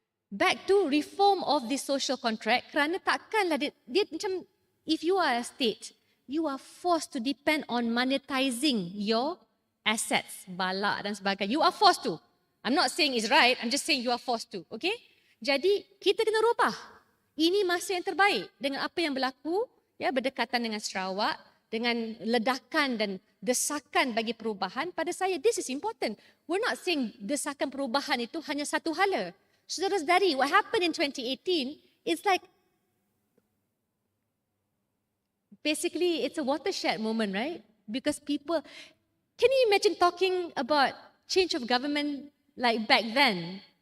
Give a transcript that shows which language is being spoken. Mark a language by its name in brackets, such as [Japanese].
[English] Back to reform of the social contract, [Malay] kerana takkanlah dia macam, [English] if you are a state, you are forced to depend on monetizing your assets, [Malay] balak dan sebagainya. [English] You are forced to. I'm not saying it's right, I'm just saying you are forced to. [Malay] Okay? Jadi kita kena rubah. Ini masa yang terbaik dengan apa yang berlaku, berdekatan dengan Sarawak, dengan ledakan dan desakan bagi perubahan. Pada saya, [English] this is important. We're not saying [Malay] desakan perubahan itu hanya satu hala. Saudara-saudari, [English] what happened in 2018 is like, basically it's a watershed moment, right? Because people, can you imagine talking about change of government like back then?